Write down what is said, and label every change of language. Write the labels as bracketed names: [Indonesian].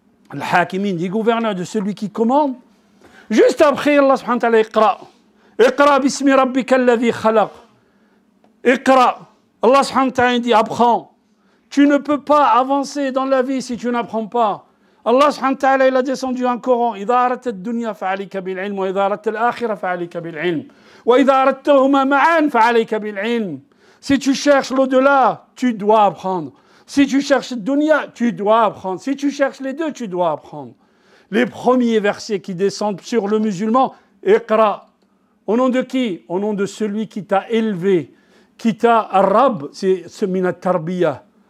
[French] Al-Hakimin, dit gouverneur de celui qui commande. Juste après, Allah subhanahu wa ta'ala iqra. [Arabic] Iqra bismi rabbika alladhi khalaq. [French] Iqra. Allah subhanahu wa ta'ala dit apprends. Tu ne peux pas avancer dans la vie si tu n'apprends pas. Allah subhanahu wa ta'ala il a descendu un Coran. [Arabic] إذا أردت الدنيا فعليك بالعلم وإذا أردت الآخرة فعليك بالعلم وإذا أردتهما معا فعليك بالعلم. [French] Si tu cherches l'au-delà, tu dois apprendre. Si tu cherches le dunya, tu dois apprendre. Si tu cherches les deux, tu dois apprendre. Les premiers versets qui descendent sur le musulman, Iqra. Au nom de qui? Au nom de celui qui t'a élevé, qui t'a arabe, c'est min at-tarbiyah.